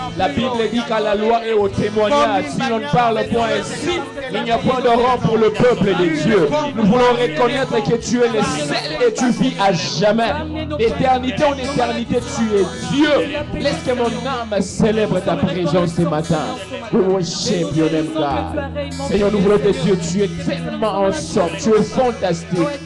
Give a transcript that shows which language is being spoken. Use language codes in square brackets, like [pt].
[fr] La Bible dit qu'à la loi et au témoignage, si l'on ne parle point ainsi, il n'y a point de rang pour le peuple de Dieu. Nous voulons reconnaître que tu es le seul et tu vis à jamais. D'éternité en éternité, tu es Dieu. Laisse que mon âme célèbre ta présence ce matin. [en] We worship your name, God. [fr] Seigneur, nous voulons te dire, tu es tellement ensemble, tu es fantastique.